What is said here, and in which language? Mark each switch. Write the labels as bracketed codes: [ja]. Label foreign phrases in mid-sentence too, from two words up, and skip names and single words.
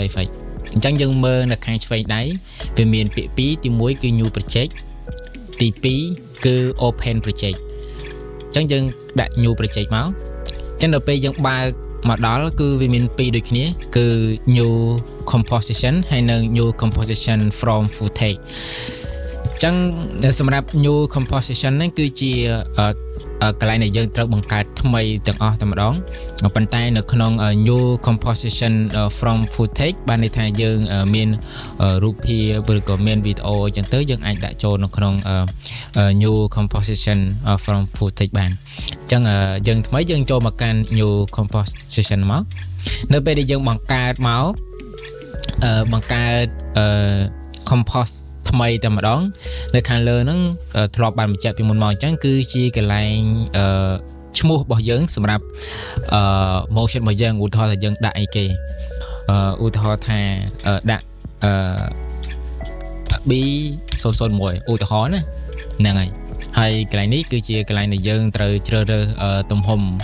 [km] Effects អញ្ចឹងយើងមើលនៅខាងឆ្វេងដៃវាមានពាក្យពីរទី1គឺ [en] New Project [km] ទី2គឺ [en] Open Project [km] អញ្ចឹងយើងដាក់ [en] New Project [km] មក អញ្ចឹងដល់ពេលយើងបើកមកដល់គឺវាមានពីរដូចគ្នាគឺ [en] new composition [km] ហើយនិង [en] new composition from footage [km] អញ្ចឹងសម្រាប់ [en] new composition [km] ហ្នឹងគឺជាកន្លែងដែលយើងត្រូវបង្កើតថ្មីទាំងអស់តែម្ដងប៉ុន្តែនៅក្នុង [en] new composition from footage [km] បានន័យថាយើងមានរូបភាពឬក៏មានវីដេអូអញ្ចឹងទៅយើងអាចដាក់ចូលនៅក្នុង [en] new composition from footage [km] បានអញ្ចឹងយើងថ្មីយើងចូលមកកាន់ [en] new composition [km] មកនៅពេលដែលយើងបង្កើតមក compose ថ្មីតែម្ដងនៅខាងលើហ្នឹងធ្លាប់បានបញ្ជាក់ពីមុនមកអញ្ចឹងគឺជាកន្លែងឈ្មោះរបស់យើងសម្រាប់motion របស់យើងឧទាហរណ៍ថាយើងដាក់អីគេឧទាហរណ៍ថាដាក់B001 ឧទាហរណ៍ណាហ្នឹងហើយកន្លែងនេះគឺជាកន្លែងដែលយើងត្រូវជ្រើសរើសទំហំ